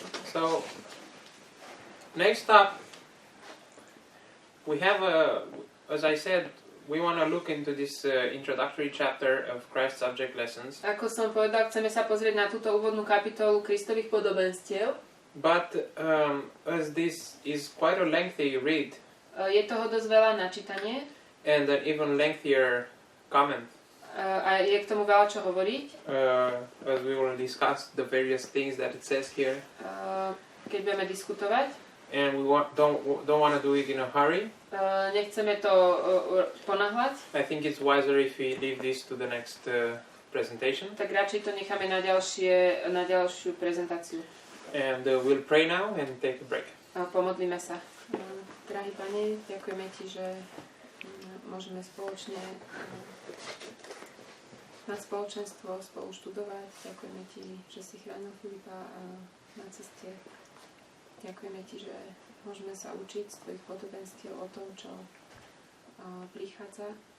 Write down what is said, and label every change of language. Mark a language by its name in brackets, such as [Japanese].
[English] So, next up, we have as I said, we want to look into this introductory chapter of Christ's subject lessons. [Slovak] Ako som povedal, chceme sa pozrieť na túto úvodnú kapitolu Kristových podobenstiev. [English] But as this is quite a lengthy read, [Slovak] je toho dosť veľa na čítanie. [English] And an even lengthier comment. [Slovak] A je k tomu veľa čo hovoriť. [English] As we will discuss the various things that it says here. [Slovak] Keď budeme diskutovať. [English] And we don't want to do it in a hurry. [Slovak] Nechceme to ponáhľať. [English] I think it's wiser if we leave this to the next presentation. [Slovak] Tak radšej to necháme na ďalšiu prezentáciu. [English] And we'll pray now and take a break. [Slovak] Pomodlíme sa. Drahý Pane, ďakujeme Ti, že môžeme spoločne na spoločenstvo spolu študovať. Ďakujeme Ti, že si chránil Filipa na ceste. Ďakujeme Ti, že môžeme sa učiť z Tvojich podobenstiev o tom, čo prichádza.